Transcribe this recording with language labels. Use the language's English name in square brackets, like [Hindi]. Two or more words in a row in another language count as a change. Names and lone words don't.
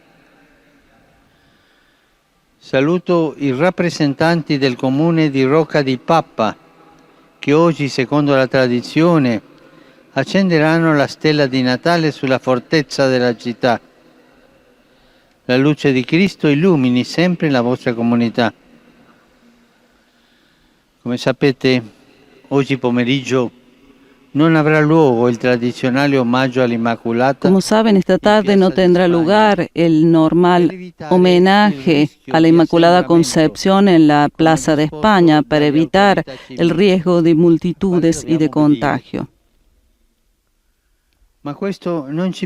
[Italian] Saluto i rappresentanti del comune di Rocca di Papa, che oggi, secondo la tradizione, accenderanno la stella di Natale sulla fortezza della città. La luce di Cristo illumini sempre la vostra comunità. Come sapete, oggi pomeriggio non avrà luogo il tradizionale omaggio all'Immaculata. [Spanish] Como saben, esta tarde no tendrá lugar el normal homenaje a la Inmaculada Concepción en la Plaza de España para evitar el riesgo de multitudes y de contagio. Esto no